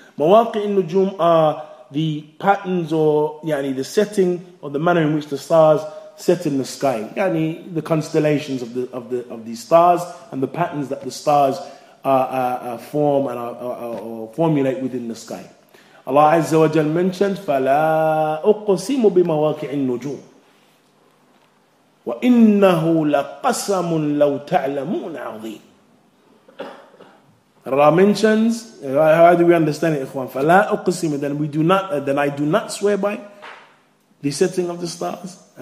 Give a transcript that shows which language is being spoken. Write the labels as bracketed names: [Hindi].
[English] Mawaqi' al-nujum are the patterns, or the setting or the manner in which the stars set in the sky. The constellations of the stars and the patterns that the stars form and or formulate within the sky. Allah Azza wa Jal mentioned [Arabic] فَلَا أُقْسِمُ بِمَوَاقِعِ النُّجُومِ وَإِنَّهُ لَقَسَمٌ لَوْ تَعْلَمُونَ عَظِيمٌ. [English] Allah mentions, how do we understand it, Ikhwan? فَلَا أُقْسِمُ, then I do not swear by the setting of the stars.